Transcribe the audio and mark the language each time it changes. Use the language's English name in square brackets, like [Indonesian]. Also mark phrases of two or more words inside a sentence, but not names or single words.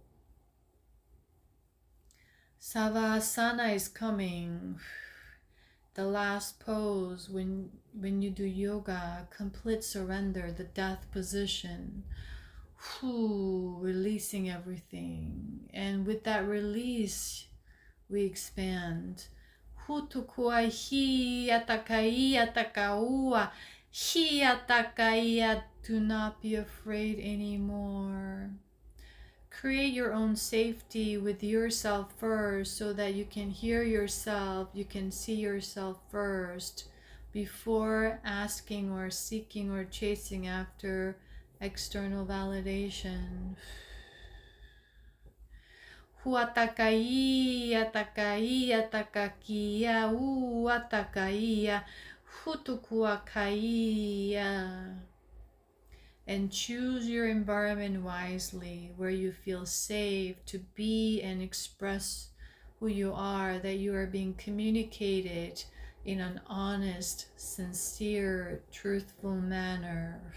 [English] Savasana is coming. The last pose when you do yoga, complete surrender, the death position. Releasing everything. And with that release, we expand. Hutukuai hi atakai atakaua. Hi atakai. Do not be afraid anymore. Create your own safety with yourself first, so that you can hear yourself, you can see yourself first, before asking or seeking or chasing after external validation. Huatakai, atakai, atakakia, atakaia, hutukuakaia. And choose your environment wisely, where you feel safe to be and express who you are, that you are being communicated in an honest, sincere, truthful manner.